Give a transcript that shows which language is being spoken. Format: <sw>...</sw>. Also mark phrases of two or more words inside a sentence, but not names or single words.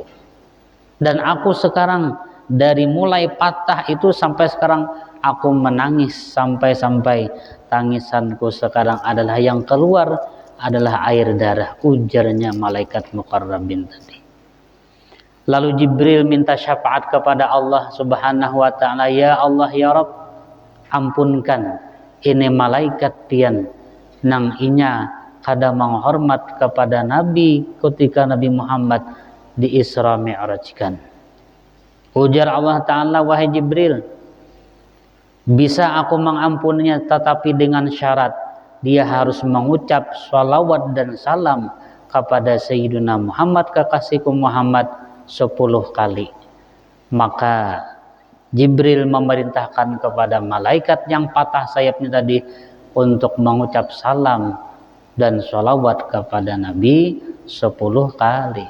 <id>Dan aku sekarang dari mulai patah itu sampai sekarang aku menangis, sampai tangisanku sekarang adalah yang keluar adalah air darah, ujarnya malaikat muqarrabin tadi. Lalu Jibril minta syafaat kepada Allah</id> <ar>سبحانه وتعالى، يا الله يا رب,</ar> <id>ampunkan ini malaikat</id> <bjn>pian nang inya kada</bjn> <id>menghormat kepada Nabi ketika Nabi Muhammad di Isra Mi'rajkan. Ujar Allah Ta'ala, wahai Jibril, bisa aku mengampuninya, tetapi dengan syarat dia harus mengucap salawat dan salam kepada Sayyidina Muhammad, kekasihku Muhammad, 10 kali. Maka Jibril memerintahkan kepada malaikat yang patah sayapnya tadi untuk mengucap salam dan salawat kepada Nabi 10 kali.</id>